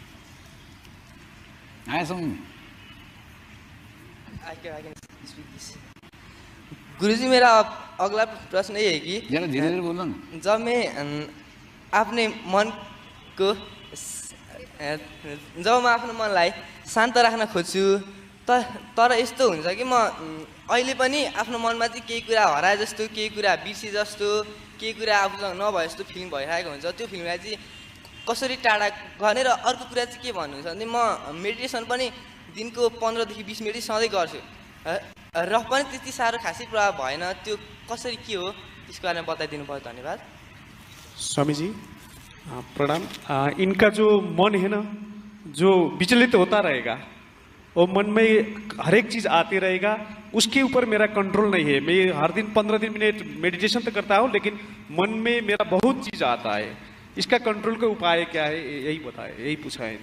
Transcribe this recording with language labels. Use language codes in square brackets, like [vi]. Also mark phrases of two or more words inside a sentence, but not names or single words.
[hi] आया समझ में? गुरुजी, मेरा अगला प्रश्न ये है कि जरा धीरे धीरे बोलो ना। जब मैं अपने मन को [ne] जब म आफ्नो मनलाई शान्त राख्न खोज्छु, तर यस्तो हुन्छ कि म अहिले पनि आफ्नो मनमा चाहिँ केही कुरा हराए जस्तो, केही कुरा बिर्से जस्तो, केही कुरा आफूसँग नभए जस्तो फिलिङ भइरहेको हुन्छ। त्यो फिलिङलाई चाहिँ कसरी टाढा गर्ने, र अर्को कुरा चाहिँ के भन्नुहुन्छ भने म मेडिटेसन पनि दिनको 15 देखि 20 मिनट सधैँ गर्छु, र पनि त्यति साह्रो खासै प्रभाव भएन, त्यो कसरी के हो त्यसको बारेमा बताइदिनु भयो, धन्यवाद। स्वामी जी प्रणाम। [hi] इनका जो मन है ना, जो विचलित होता रहेगा, वो मन में हर एक चीज़ आती रहेगा, उसके ऊपर मेरा कंट्रोल नहीं है। मैं हर दिन 15 मिनट मेडिटेशन तो करता हूँ, लेकिन मन में मेरा बहुत चीज़ आता है, इसका कंट्रोल का उपाय क्या है, यही बताए, यही पूछा है।